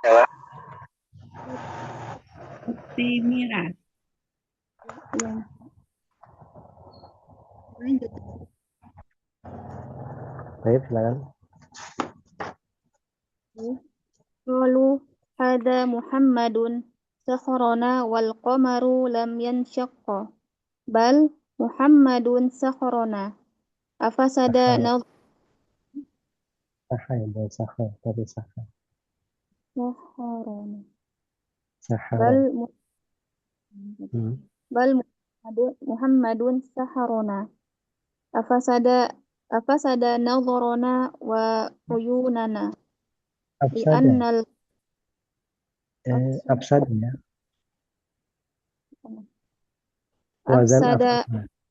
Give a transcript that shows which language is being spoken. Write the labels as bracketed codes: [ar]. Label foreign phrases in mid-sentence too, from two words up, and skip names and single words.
[id] Mira. Yang lanjut. Baik, silakan. [ar] قالوا هذا محمد سحرنا والقمر لم ينشق بل محمد سحرنا أفسد [id] Sahah ya, bukan sahah, tapi sahah. [ar] nadharana Sahara. بل محمد سحرنا أفسد نظرنا وعيوننا لي Afsada. annal [id] Afsada ya. [ar] Wazan afsada.